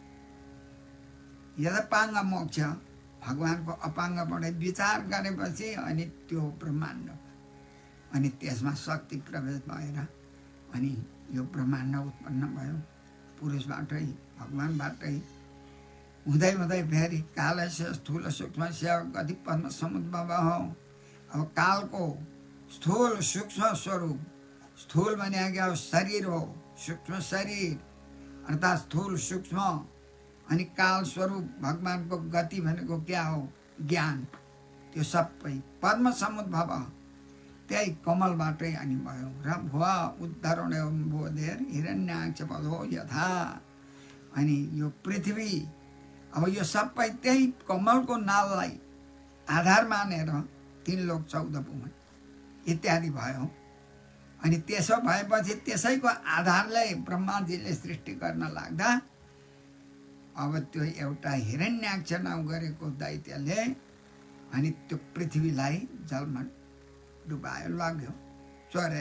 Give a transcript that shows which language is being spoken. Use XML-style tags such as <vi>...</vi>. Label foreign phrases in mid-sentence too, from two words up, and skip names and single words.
<ne>यदपाङ्ग मोक्ष भगवानको अपाङ्गबाट विचार गरेपछि अनि त्यो ब्रह्माण्ड, अनि त्यसमा शक्ति प्रवेश भएर अनि यो ब्रह्माण्ड उत्पन्न भयो पुरुषबाटै, भगवानबाटै। हुँदै हुँदै फेरि</ne> <sa>कालस्य स्थूल सूक्ष्मस्य गति पद्म समुद्भव हो।</sa> <ne>अब कालको स्थूल सूक्ष्म स्वरूप, स्थूल भने क्या शरीर हो, सूक्ष्म शरीर अर्थात् स्थूल सूक्ष्म। अनि काल स्वरूप भगवानको गति भनेको क्या हो, ज्ञान। त्यो सबै पद्म समुद्भव त्यही कमलबाटै अनि भयो।</ne> <sa>र भुव उद्धरण बोधेर हिरण्याक्ष पदो यथा।</sa> <ne>अनि यो पृथ्वी अब यो सबै त्यही कमलको नाललाई आधार मानेर 3 लोक 14 भुवन इत्यादि भयो। अनि त्यसो भएपछि त्यसैको आधारले ब्रह्माजीले सृष्टि गर्न लाग्दा अब त्यो एउटा हिरण्याक्ष नाम गरेको दैत्यले अनि त्यो पृथ्वीलाई जलमा डुबायो, लाग्यो चोरेर।</ne>